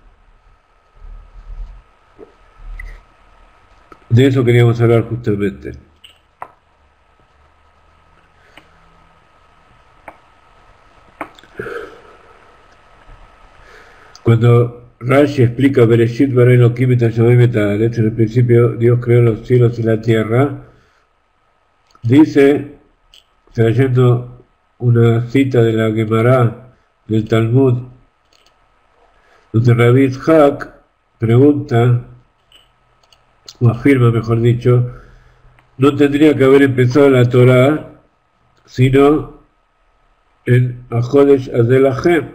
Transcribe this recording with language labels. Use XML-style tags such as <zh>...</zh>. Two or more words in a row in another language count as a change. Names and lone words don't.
<es>De eso queríamos hablar justamente. Cuando Rashi explica</es> <he>בראשית ברא אלהים את השמים ואת הארץ,</he> <es>en el principio Dios creó los cielos y la tierra, dice, trayendo una cita de la Gemara del Talmud, donde Rabbi Itzhak pregunta, o afirma mejor dicho, no tendría que haber empezado la Torah sino en</es> <he>החדש הזה לכם.</he>